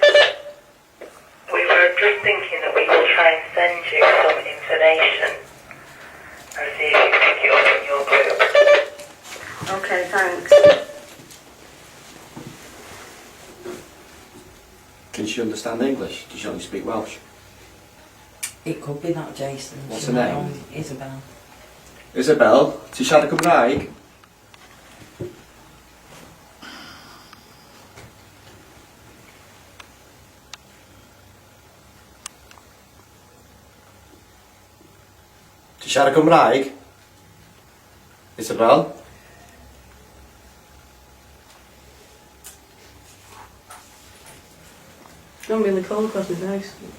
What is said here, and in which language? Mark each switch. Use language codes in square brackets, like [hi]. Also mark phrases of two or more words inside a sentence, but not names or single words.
[en] We were just thinking that we will try and send you some information and see if you can pick it up in your group. Okay, thanks. Can she understand English? Does she only speak Welsh? It could be that Jason. What's She her might name? only- Isabel. Isabel, [cy] ti siarad Cymraeg? Ti siarad Cymraeg? [en] Isabel? I'm really cold across my face.